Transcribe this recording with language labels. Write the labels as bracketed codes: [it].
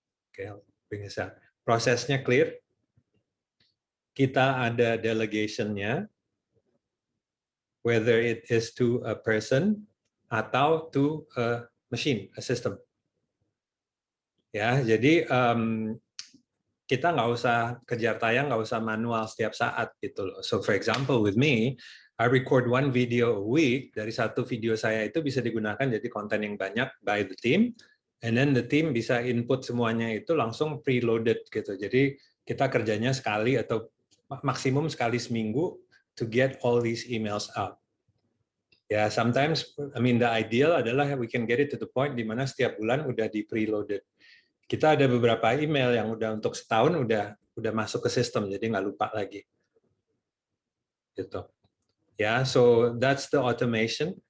[en] Oke, bring this up. [id] Prosesnya [en] clear, [id] kita ada [en] delegation-nya, whether it is to a person [id] atau [en] to a machine, a system. [id] Ya, jadi kita nggak usah kejar tayang, nggak usah manual setiap saat gitu loh. [en] So for example with me, I record one video a week. [id] Dari satu video saya itu bisa digunakan jadi konten yang banyak [en] by the team, and then the team [id] bisa input semuanya itu langsung preloaded gitu. Jadi kita kerjanya sekali atau maksimum sekali seminggu [en] to get all these emails out. Ya, sometimes, I mean the ideal [id] adalah [en] we can get it to the point [id] di mana setiap bulan udah di [en] preloaded. [id] Kita ada beberapa email yang udah untuk setahun udah masuk ke sistem, jadi nggak lupa lagi. Gitu. [en] Ya, so that's the automation.